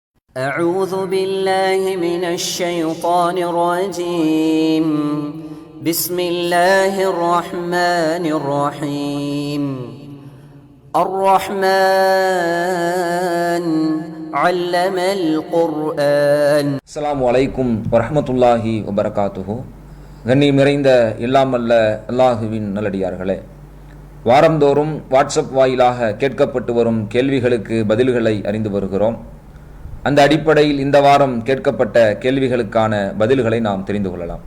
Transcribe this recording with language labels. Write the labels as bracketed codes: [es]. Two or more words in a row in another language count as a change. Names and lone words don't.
[ar] أعوذ بالله من الشيطان الرجيم بسم الله الرحمن الرحيم الرحمن علم القرآن. السلام عليكم ورحمة الله وبركاته. [ta] கண்ணியம் நிறைந்த எல்லாமல்ல அல்லாஹுவின் நல்லடியார்களே, வாரந்தோறும் வாட்ஸ்அப் வாயிலாக கேட்கப்பட்டு வரும் கேள்விகளுக்கு பதில்களை அறிந்து வருகிறோம். அந்த அடிப்படையில் இந்த வாரம் கேட்கப்பட்ட கேள்விகளுக்கான பதில்களை நாம் தெரிந்து கொள்ளலாம்.